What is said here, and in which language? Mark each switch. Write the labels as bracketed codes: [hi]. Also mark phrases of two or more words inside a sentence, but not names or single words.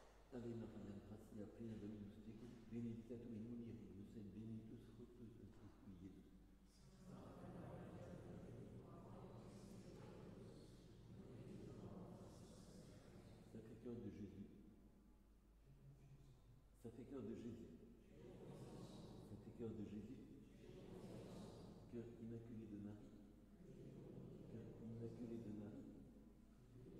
[la] Ave Maria, gratia plena Dominus tecum, benedicta tu in mulieribus et benedictus fructus ventris tui, Iesus. [fr] Sacré-Cœur de Jésus. Sacré-Cœur de Jésus. Sacré-Cœur de Jésus. Cœur immaculé de Marie. Cœur immaculé de Marie.